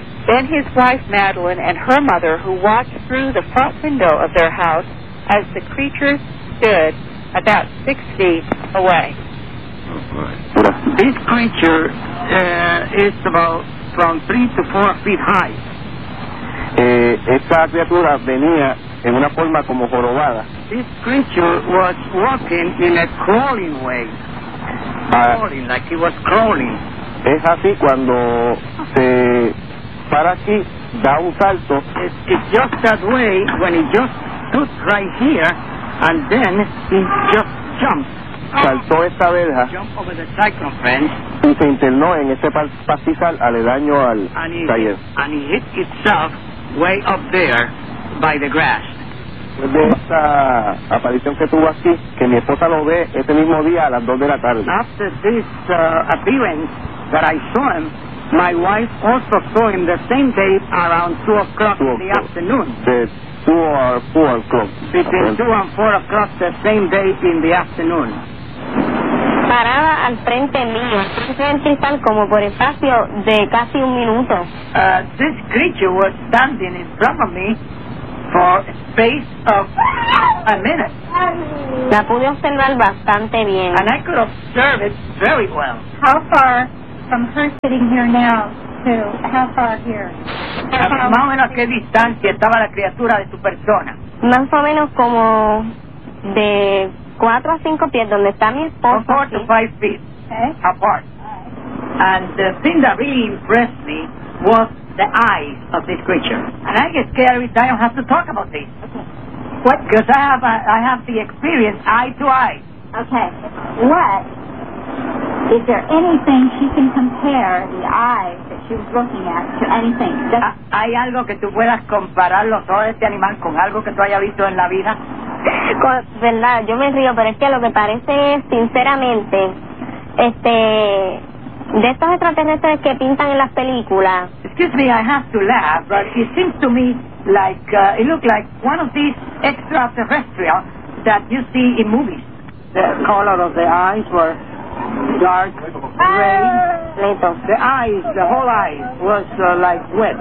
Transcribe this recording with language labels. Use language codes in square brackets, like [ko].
[en] Then his wife, Madeline, and her mother, who watched through the front window of their house as the creature stood about 6 feet away. This creature is about from 3 to 4 feet high. [es] Esta criatura venía en una forma como jorobada. [en] This creature was walking in a crawling way. Crawling, like he was crawling. [es] Es así cuando se para aquí, da un salto. [en] It's just that way when he just stood right here and then he just jumped. [es] Saltó esta verja. [en] Jumped over the cyclone fence. [es] Y se internó en ese pastizal aledaño al taller. [en] And he hit itself way up there by the grass. [es] De esta aparición que tuvo aquí, que mi esposa lo ve ese mismo día a las 2 de la tarde. [en] After this appearance that I saw him, my wife also saw him the same day around 2 o'clock in the afternoon. Four o'clock. Between 2 and 4 o'clock the same day in the afternoon. [es] parada al frente mío. Entonces el cristal como por espacio de casi un minuto. [en] This creature was standing in front of me for a space of a minute. [es] La pude observar bastante bien. [en] And I could observe it very well. How far from her sitting here now? How far here? [es] Más o menos a qué distancia estaba la criatura de tu persona. Más o menos como de 4 a 5 pies donde está mi esposo. [en] 4 to 5 feet okay. apart. And the thing that really impressed me was the eyes of this creature. And I get scared every time I have to talk about this. Okay. What? Because I have the experience eye to eye. Okay. What? Is there anything she can compare the eyes that she was looking at to anything? [es] ¿Hay algo que tú puedas comparar los ojos de este animal con algo que tú hayas visto en la vida? Verdad, yo me río, pero es que lo que parece es, sinceramente, de estos extraterrestres que pintan en las películas. [en] Excuse me, I have to laugh, but it seems to me like, it looked like one of these extraterrestrials that you see in movies. The color of the eyes were... dark gray. The eyes, the whole eyes, was like wet.